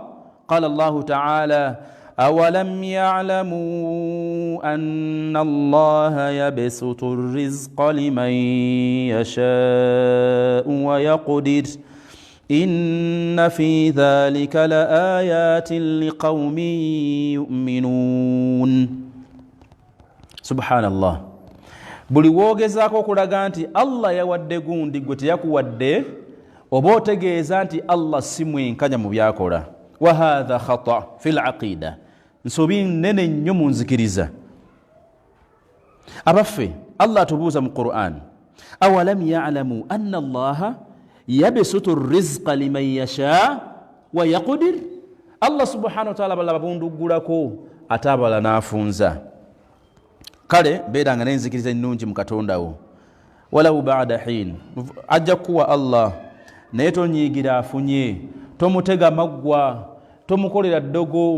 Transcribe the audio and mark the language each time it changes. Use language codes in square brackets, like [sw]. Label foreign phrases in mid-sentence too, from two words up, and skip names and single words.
[ar] قال الله تعالى: أولم يعلموا أن الله يبسط الرزق لمن يشاء ويقدر إن في ذلك لآيات لقوم يؤمنون. سبحان الله. [lg] buli woogezaako okulaga nti Allah yawadde gundi gwe teyakuwadde, oba otegeeza nti Allah si mwenkanya mu byakola. [ar] وهذا خطأ في العقيدة. [lg] Nsobi nene nnyo mu nzikiriza. Abaffe Allah atubuuza mu Qur'an, [ar] أولم يعلم أن الله يبسط الرزق لمن يشاء ويقدر. [lg] Allah [ar] سبحانه وتعالى [lg] balaba bundugulako atabala nafunza. Kale beeranga n'enzikiriza ennungi mu Katonda wo. Walau ba'da hin, ajja kuwa Allah naye tonyiigira afunye, tomutega maggwa, tomukolera ddogo.